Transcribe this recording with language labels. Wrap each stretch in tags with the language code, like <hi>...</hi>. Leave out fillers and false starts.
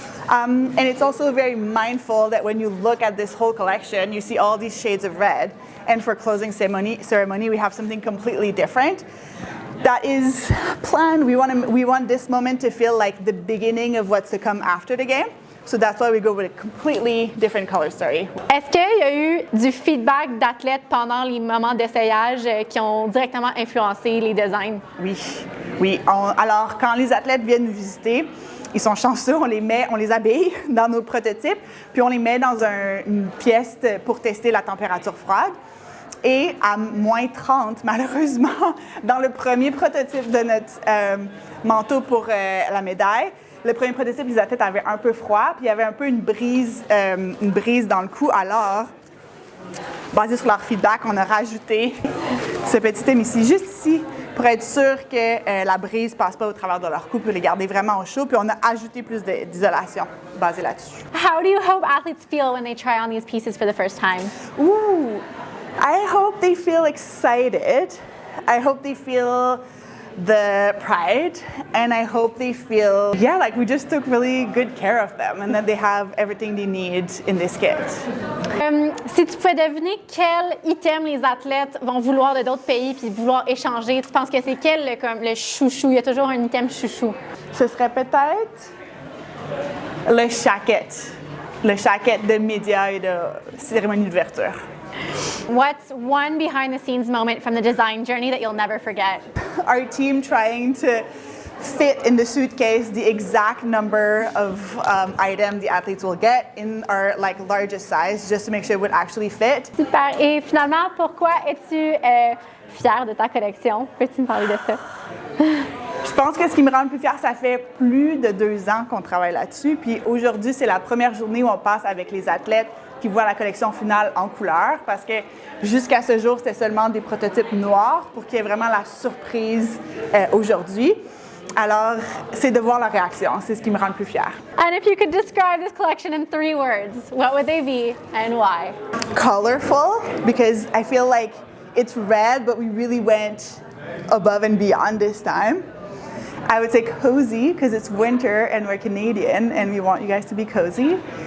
<en>And it's also very mindful that when you look at this whole collection, you see all these shades of red. And for closing ceremony, we have something completely different. That is planned. We want this moment to feel like the beginning of what's to come after the game. So that's why we go with a completely different color story.</en> <fr>Est-ce qu'il y a eu du feedback d'athlètes pendant les moments d'essayage qui ont directement influencé les designs? Oui. Alors, quand les athlètes viennent nous visiter, ils sont chanceux, on les habille dans nos prototypes, puis on les met dans une pièce pour tester la température froide. Et à moins 30, malheureusement, dans le premier prototype de notre manteau pour la médaille, le premier prototype, les athlètes avaient un peu froid, puis il y avait un peu une brise dans le cou. Alors, basé sur leur feedback, on a rajouté ce petit thème ici, juste ici, pour être sûr que la brise ne passe pas au travers de leur cou, pour les garder vraiment au chaud. Puis on a ajouté plus d'isolation basée là-dessus.</fr> <en>How do you hope athletes feel when they try on these pieces for the first time? Ooh, I hope they feel excited. I hope they feel the pride, and I hope they feel, like we just took really good care of them and that they have everything they need in this kit.</en> <fr>Si tu pouvais deviner quel item les athlètes vont vouloir de d'autres pays puis vouloir échanger, tu penses que c'est quel comme le chouchou? Il y a toujours un item chouchou. Ce serait peut-être le jacket de médias et de cérémonie d'ouverture.</fr> <en>What's one behind-the-scenes moment from the design journey that you'll never forget? Our team trying to fit in the suitcase the exact number of items the athletes will get in our largest size, just to make sure it would actually fit.</en> <fr>Super. Et finalement, pourquoi es-tu fière de ta collection? Peux-tu me parler de ça? Je pense que ce qui me rend le plus fière, ça fait plus de 2 ans qu'on travaille là-dessus. Puis aujourd'hui, c'est la première journée où on passe avec les athlètes qui voient la collection finale en couleur, parce que jusqu'à ce jour, c'était seulement des prototypes noirs pour qu'il y ait vraiment la surprise aujourd'hui. Alors, c'est de voir leur réaction. C'est ce qui me rend le plus fière.</fr> <en>And if you could describe this collection in 3 words, what would they be and why? Colorful, because I feel like it's red, but we really went above and beyond this time. I would say cozy because it's winter and we're Canadian and we want you guys to be cozy.</en>